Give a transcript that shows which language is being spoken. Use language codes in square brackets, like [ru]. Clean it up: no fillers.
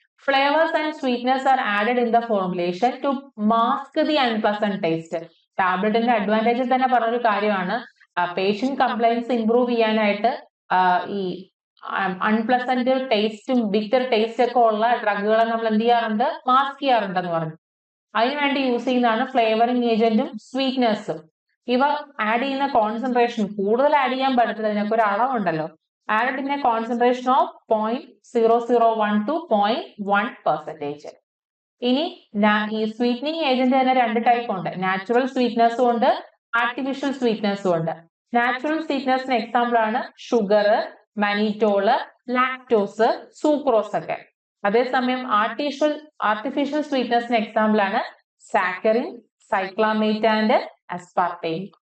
[en] Flavors and sweeteners are added in the formulation to mask the unpleasant taste. [ml] ടാബ്ലറ്റിന്റെ advantage തന്നെ പറഞ്ഞൊരു കാര്യമാണ്, patient complaints improve ചെയ്യാനായിട്ട് ഈ unpleasant ടേസ്റ്റും ബിറ്റർ ടേസ്റ്റ് ഒക്കെ ഉള്ള ഡ്രഗുകളെ നമ്മൾ എന്ത് ചെയ്യാറുണ്ട്, മാസ്ക് ചെയ്യാറുണ്ടെന്ന് പറഞ്ഞു. അതിനുവേണ്ടി യൂസ് ചെയ്യുന്നതാണ് ഫ്ലേവറിംഗ് ഏജന്റും സ്വീറ്റ്നസും. ഇവ ആഡ് ചെയ്യുന്ന കോൺസെൻട്രേഷൻ കൂടുതൽ ആഡ് ചെയ്യാൻ പറ്റത്തില്ല, ഇതിനൊക്കെ ഒരു അളവുണ്ടല്ലോ. [en] Added in a concentration of 0.001 to 0.1%. [ml] ഇനി ഈ സ്വീറ്റനിങ് ഏജന്റ് തന്നെ 2 ടൈപ്പ് ഉണ്ട്, നാച്ചുറൽ സ്വീറ്റ്നസ്സും ഉണ്ട്, ആർട്ടിഫിഷ്യൽ സ്വീറ്റ്നസ്സും ഉണ്ട്. നാച്ചുറൽ സ്വീറ്റ്നസിന് എക്സാമ്പിൾ ആണ് ഷുഗർ, മാനിറ്റോള്, ലാക്ടോസ്, സൂക്രോസ് ഒക്കെ. അതേസമയം ആർട്ടിഫിഷ്യൽ സ്വീറ്റ്നസിന് എക്സാമ്പിൾ ആണ് സാക്കറിൻ, സൈക്ലാമേറ്റ് ആൻഡ് അസ്പാർട്ടേം.